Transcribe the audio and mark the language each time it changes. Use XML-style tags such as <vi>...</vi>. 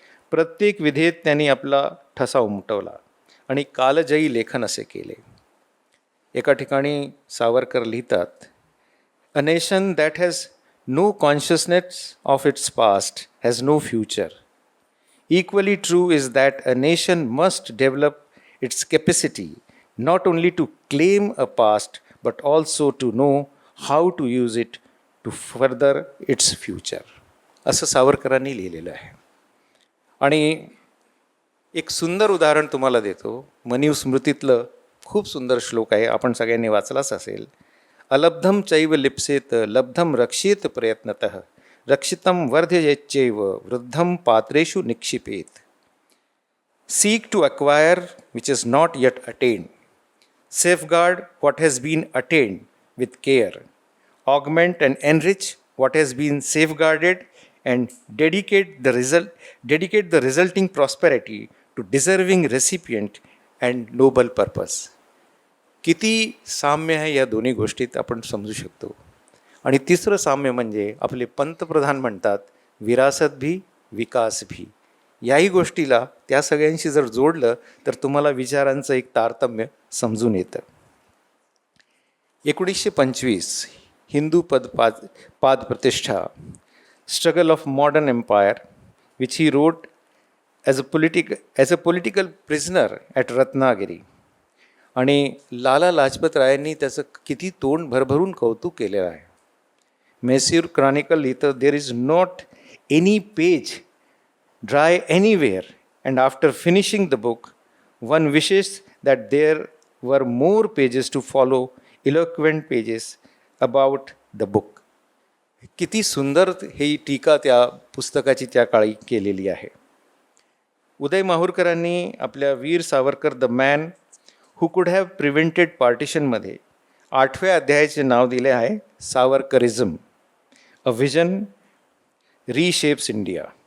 <mr>प्रत्येक विधेत त्यांनी आपला ठसा उमटवला आणि कालजयी लेखन असे केले. एका ठिकाणी सावरकर लिहितात,</mr> <en>A nation that has no consciousness of its past has no future. Equally true is that a nation must develop its capacity not only to claim a past but also to know how to use it to further its future.</en> <mr>असं सावरकरांनी लिहिलेलं आहे. आणि एक सुंदर उदाहरण तुम्हाला देतो. मनुस्मृतीतलं खूप सुंदर श्लोक आहे, आपण सगळ्यांनी वाचलाच असेल.</mr> <sa>अलब्धम चैव लिप्सेत लब्धम रक्षेत प्रयत्नतः रक्षितं वर्धयेच्चैव वृद्धं पात्रेषु निक्षिपेत.</sa> <en>Seek to acquire which is not yet attained. Safeguard what has been attained with care. Augment and enrich what has been safeguarded and dedicate the resulting prosperity to deserving recipient and noble purpose.</en> <mr>किती साम्य आहे या दोन्ही गोष्टीत आपण समजू शकतो. आणि तिसरं साम्य म्हणजे आपले पंतप्रधान म्हणतात,</mr> <hi>विरासत भी विकास भी.</hi> <mr>याही गोष्टीला त्या सगळ्यांशी जर जोडलं तर तुम्हाला विचारांचं एक तारतम्य समजून येतं.</mr> <en>1925 हिंदू पाद प्रतिष्ठा, struggle of modern empire, which he wrote as a political prisoner at Ratnagiri.</en> <mr>आणि लाला लाजपत रायांनी त्याचं किती तोंड भरभरून कौतुक केलेलं आहे. मैसूर क्रॉनिकल लिहितं,</mr> <en>There is not any page dry anywhere and after finishing the book one wishes that there were more pages to follow eloquent pages about the book.</en> <mr>किती सुंदर ही टीका त्या पुस्तकाची त्या काळी केलेली आहे. उदय माहुरकरांनी आपल्या Veer Savarkar the man who कुड हॅव प्रिव्हेंटेड पार्टिशनमध्ये 8व्या अध्यायाचे नाव दिले आहे सावरकरिझम, अ विजन रिशेप्स इंडिया.</mr>